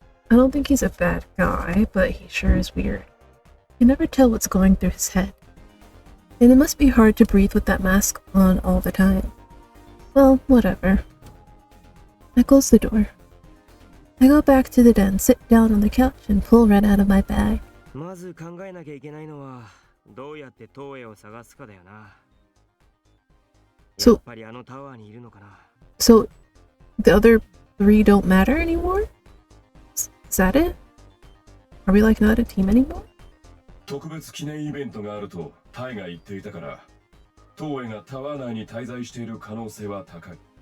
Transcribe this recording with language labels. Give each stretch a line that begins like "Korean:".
English: I don't think he's a bad guy, but he sure is weird. You never tell what's going through his head. And it must be hard to breathe with that mask on all the time. Well, whatever. I close the door. I go back to the den, sit down on the couch, and pull Red out of my bag.
Japanese: まず考えなきゃいけないのはどうやって東映を探すかだよな。やっぱりあのタワーにいるのかな。
English: So, the other three don't matter anymore? Is that it? Are we like not a team anymore?
Japanese: 特別記念イベントがあるとタイが言っていたから、東映がタワー内に滞在している可能性は高い。